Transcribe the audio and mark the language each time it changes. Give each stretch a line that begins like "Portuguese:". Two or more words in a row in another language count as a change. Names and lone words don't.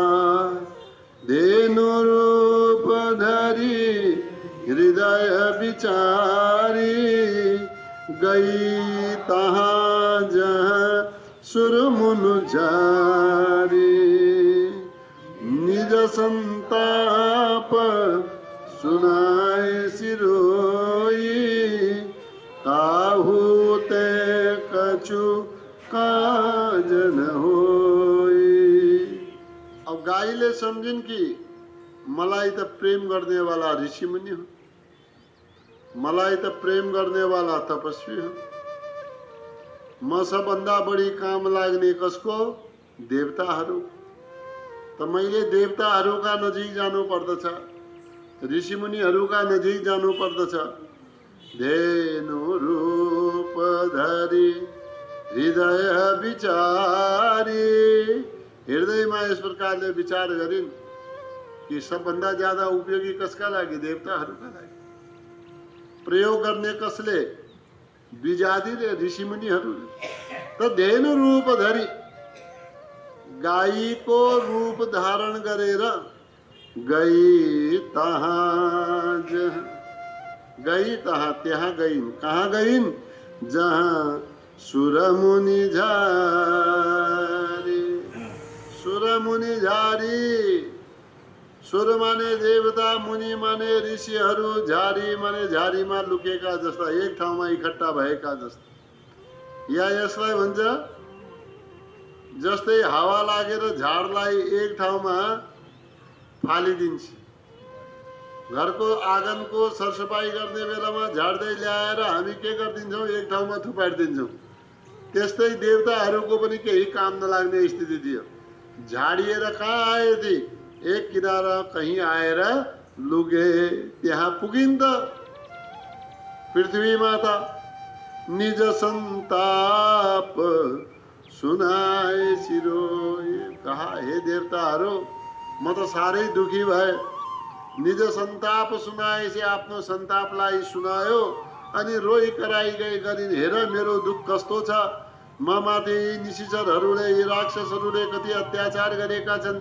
Awadhi: धेनु रूप धरि हृदय विचारी, गई तहाँ जहाँ सुरमुन जारी। निज संताप सुनाए सिरोई, काहू ते कछु काजन होई।
Nepali: अब गाईले सम्झिन् कि मलाई त प्रेम गर्नेवाला ऋषिमुनि हो, मलाई त प्रेम गर्नेवाला तपस्वी हो। म सबभन्दा बढी काम लाग्ने कसको? देवताहरू। त मैले देवताहरूका नजिक जानु पर्दछ, ऋषिमुनिहरूका नजिक जानु पर्दछ।
Awadhi: धेनु रूप धरि हृदय विचारी।
Nepali: हृदयमा यस प्रकारले विचार गरिन् कि सबभन्दा ज्यादा उपयोगी कसका लागि? देवताहरूका लागि। प्रयोग गर्ने कसले? विजातिले, ऋषिमुनिहरूले। त
Awadhi: धेनु रूप धरि,
Nepali: गाईको रूप धारण गरेर
Awadhi: गई तहाँ जहाँ, गई तहाँ
Nepali: त्यहाँ गइन्। कहाँ गइन्?
Awadhi: जहाँ सुरमुनि झारी। सुरमुनि झारी,
Nepali: सुर माने देवता, मुनि माने ऋषिहरू, झारी माने झारीमा लुकेका जस्ता, एक ठाउँमा इकट्ठा भएका जस्ता। या यसलाई भन्छ जस्तै हावा लागेर झाडलाई एक ठाउँमा फालिदिन्छ। घरको आँगनको सरसफाई गर्ने बेलामा झाड्दै ल्याएर हामी के गरिदिन्छौँ? एक ठाउँमा थुपारिदिन्छौँ। त्यस्तै देवताहरूको पनि केही काम नलाग्ने स्थिति थियो। झाडिएर कहाँ आए थे? एक किनारा कहीं आएर लुगे, त्यहाँ पुगिन् त पृथ्वी माता।
Awadhi: निज संताप सुनाए सिरोए।
Nepali: कहा, हे देवताहरू, म त साह्रै दुखी भए।
Awadhi: निज संताप
Nepali: सुनाएपछि आफ्नो संतापलाई सुनायो अनि रोइ कराइ गरिन्। हेर मेरो दुःख कस्तो छ, म माथि निशिचरहरूले, यी राक्षसहरूले कति अत्याचार गरेका छन्।